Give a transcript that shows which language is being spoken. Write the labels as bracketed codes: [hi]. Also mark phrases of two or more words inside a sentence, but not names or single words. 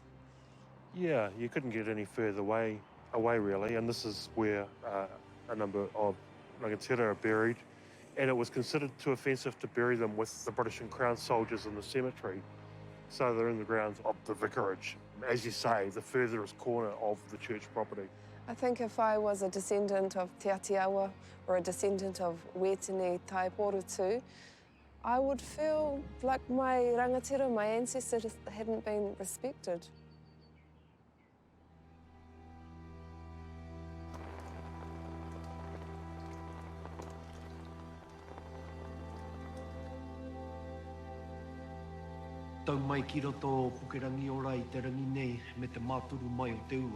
[en] Yeah, you couldn't get any further away really, and this is where a number of rangatira are buried, and it was considered too offensive to bury them with the British and Crown soldiers in the cemetery, so they're in the grounds of the vicarage, as you say, the furthest corner of the church property. I think if I was a descendant of Te Atiawa or a descendant of Wetini Taiporutu, I would feel like my rangatira, my ancestors, hadn't been respected. [mi] Tau mai ki roto pukerangi ora I te rangi nei me te māturu mai o te ua.